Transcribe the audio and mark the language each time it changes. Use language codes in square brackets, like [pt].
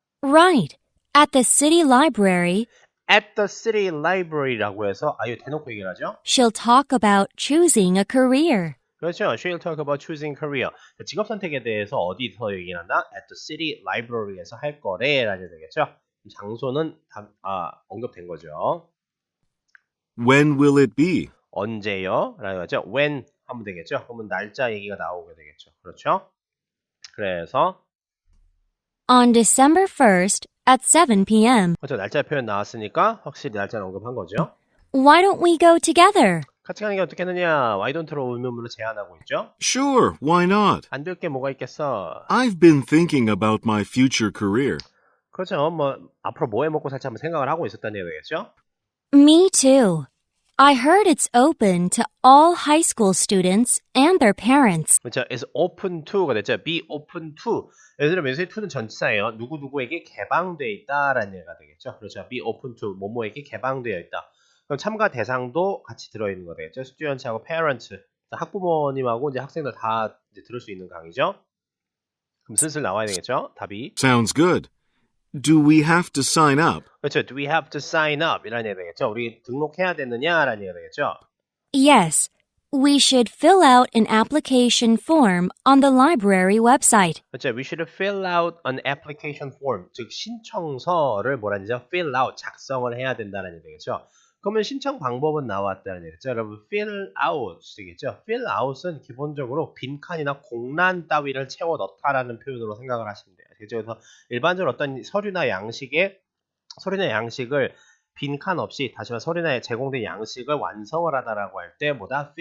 [en] Right. At the city library, at the city library [ko] 라고 해서 이거 대놓고 얘기를 하죠. [en] She'll talk about choosing a career. [ko] 그렇죠. [en] She'll talk about choosing career. [ko] 직업 선택에 대해서 어디서 얘기를 한다? [en] At the city library [ko] 에서 할 거래 라는 되겠죠. 장소는 언급된 거죠. [en] When will it be? [ko] 언제요? 라는 거죠. When 하면 되겠죠. 그러면 날짜 얘기가 나오게 되겠죠. 그렇죠? 그래서 [en] On December 1st at 7 p.m. [ko] 그렇죠. 날짜 표현 나왔으니까 확실히 날짜를 언급한 거죠. [en] Why don't we go together? [ko] 같이 가는 게 어떻겠느냐? Why don't로 의문문으로 제안하고 있죠. [en] Sure, why not? [ko] 안 될 게 뭐가 있겠어? [en] I've been thinking about my future career. [ko] 그렇죠. 뭐 앞으로 뭐 해 먹고 살지 한번 생각을 하고 있었다는 얘기겠죠. [en] Me too. I heard it's open to all high school students and their parents. [ko] 그렇죠. [en] is open to가 됐죠. be open to. [ko] 예를 들면 여기서 to는 전치사예요. 누구누구에게 개방되어 있다라는 얘기가 되겠죠. 그렇죠. [en] be open to [ko] 뭐뭐에게 개방되어 있다. 그럼 참가 대상도 같이 들어있는 거 되겠죠. 스튜던트하고 parents, 학부모님하고 이제 학생들 다 이제 들을 수 있는 강의죠. 그럼 슬슬 나와야 되겠죠. 답이. [en] Sounds good. Do we have to sign up? [ko] 그렇죠. [en] Do we have to sign up? [ko] 이라는 얘기가 되겠죠. 우리 등록해야 되느냐라는 얘기가 되겠죠. [en] Yes, we should fill out an application form on the library website. [ko] 그렇죠. [en] We should fill out an application form. [ko] 즉 신청서를 뭐라 하죠? fill out, 작성을 해야 된다는 얘기 되겠죠. 그러면 신청 방법은 나왔다는 얘기죠. 여러분 fill out 되겠죠. fill out은 기본적으로 빈칸이나 공란 따위를 채워 넣다라는 표현으로 생각을 하시면 돼요. 그래서 일반적으로 어떤 서류나 양식을 빈칸 없이 다시 말해 서류나 제공된 양식을 완성을 하다라고 할 때 뭐다?